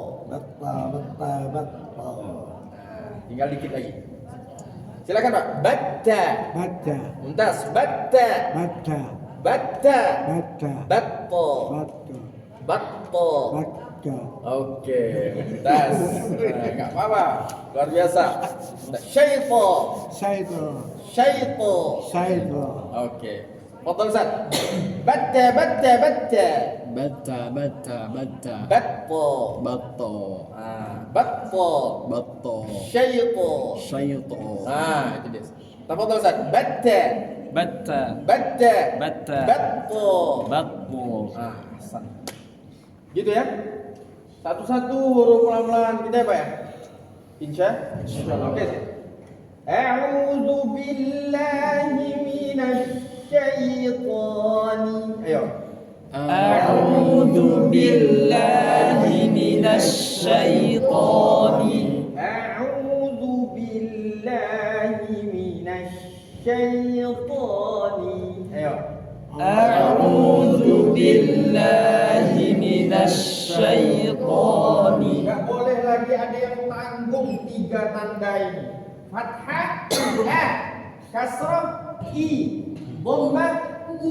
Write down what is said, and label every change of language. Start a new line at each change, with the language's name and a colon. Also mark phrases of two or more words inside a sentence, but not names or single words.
Indonesian: Tinggal dikit lagi. Silakan Pak. Batta. Baca,
Arabic: Mumtaz. Batta.
Indonesian: baca,
Arabic: Batta.
Indonesian: baca,
Arabic: Batpo.
Indonesian: baca,
Arabic: Batpo.
Indonesian: baca. Oke, mumtaz. Enggak apa-apa. Luar biasa.
Arabic: Syaipo. Saido, Syaipo. saido,
Indonesian: Oke. Fadhal Ustaz.
Arabic: Batta. Bata. Batpo. Bato. Batpo. Bato. Syaipo.
Indonesian: Itu dia. Tafadhal Ustaz.
Arabic: Batta. Batta. Batpo.
Indonesian: Ahsan. Gitu ya. Satu-satu huruf pelan-pelan kita ya Pak ya. Insyaallah. Oke.
Arabic: أعوذ بالله من الشيطان.
Indonesian: Ayo.
Arabic: أعوذ بالله من الشيطان. أعوذ بالله من الشيطان. Ayo. أعوذ بالله من الشيطان.
Indonesian: Enggak boleh lagi ada yang tanggung tiga tanda ini. Fathah, A, kasrah, I, dhammah, U.